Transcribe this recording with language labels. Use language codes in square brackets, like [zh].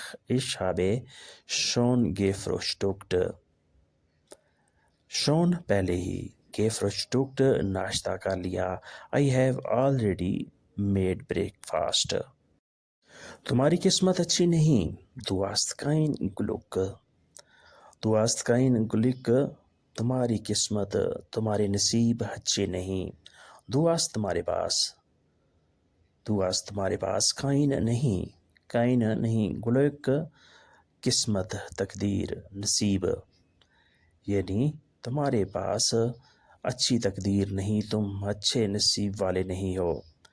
[de] ich habe schon gefrühstückt। [hi] schon पहले ही, gefrühstückt नाश्ता कर लिया। [en] I have already made breakfast। [hi] तुम्हारी किस्मत अच्छी नहीं, [de] du hast kein Glück। du hast kein Glück, [hi] तुम्हारी किस्मत, तुम्हारे नसीब अच्छे नहीं। du hast तुम्हारे पास, du hast तुम्हारे पास, kein नहीं, Glück किस्मत, तकदीर, नसीब, यानी तुम्हारे पास अच्छी तकदीर नहीं, तुम अच्छे नसीब वाले नहीं हो।